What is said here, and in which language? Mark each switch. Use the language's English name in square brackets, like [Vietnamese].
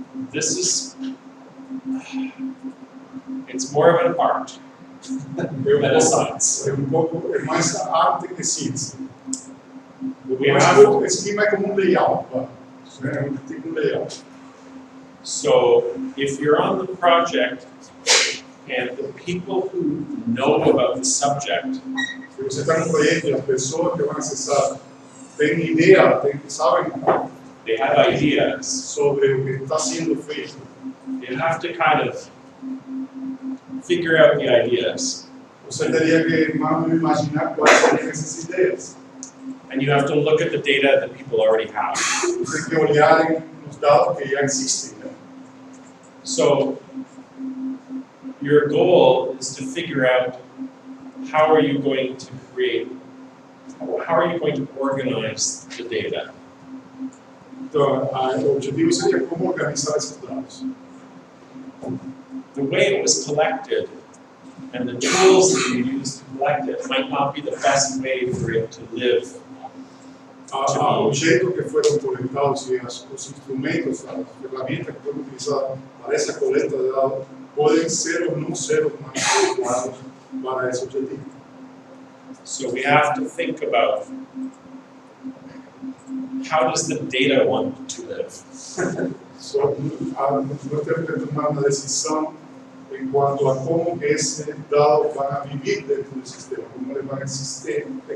[English] this is, it's more of an art than a science. [Portuguese] pouco, é mais arte que ciência. [English] We [Portuguese] Mas [English] have, [Portuguese] o esquema é como layout, né? É tipo layout. [English] so if you're on the project and the people who know about the subject [Portuguese] Se você está no projeto e as pessoas que vão acessar têm ideia, sabem [English] they have ideas, [Portuguese] sobre o que está sendo feito, [English] you have to kind of figure out the ideas, [Portuguese] você teria que mais ou menos imaginar quais seriam essas ideias. [English] and you have to look at the data that people already have. [Portuguese] Tem que olharem os dados que já existem. Né? [English] So your goal is to figure out how are you going to create, how are you going to organize the data. [Portuguese] Então, o objetivo seria como organizar esses dados. [English] The way it was collected and the tools that you use to collect it might not be the best way for it to live. [Portuguese] O jeito que foram coletados e os instrumentos, as ferramentas que foram utilizadas para essa coleta de dados podem ser ou não ser os mais adequados para esse objetivo. [English] So we have to think about how does the data want to live. [Portuguese] Nós temos que tomar uma decisão em quanto a como esse dado vai viver dentro do sistema, como ele vai existir.